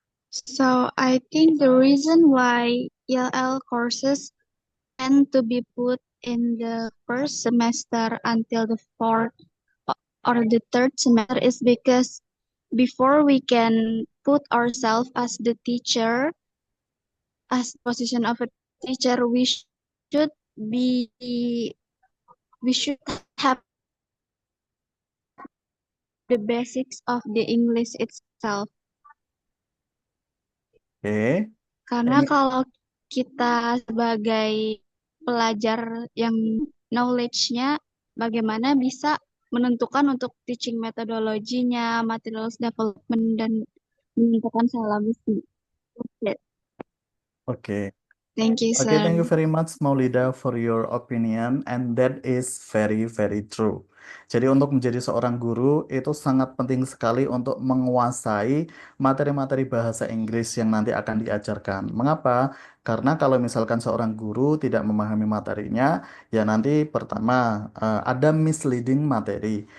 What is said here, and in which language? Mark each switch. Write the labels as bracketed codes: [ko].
[en] So I think the reason why ELL courses tend to be put in the first semester until the fourth or the third semester is because before we can put ourselves as the teacher, as position of a teacher, should be we should have the basics of the English itself. [id] Oke, Karena ini kalau kita sebagai pelajar yang knowledge-nya bagaimana bisa menentukan untuk teaching metodologinya, materials development, dan menentukan syllabusnya. oke. [en] Thank you, Okay, sir. thank you very much Maulida for your opinion and that is very very true. [id] Jadi untuk menjadi seorang guru itu sangat penting sekali untuk menguasai materi-materi bahasa Inggris yang nanti akan diajarkan. Mengapa? Karena kalau misalkan seorang guru tidak memahami materinya, ya nanti pertama ada misleading materi.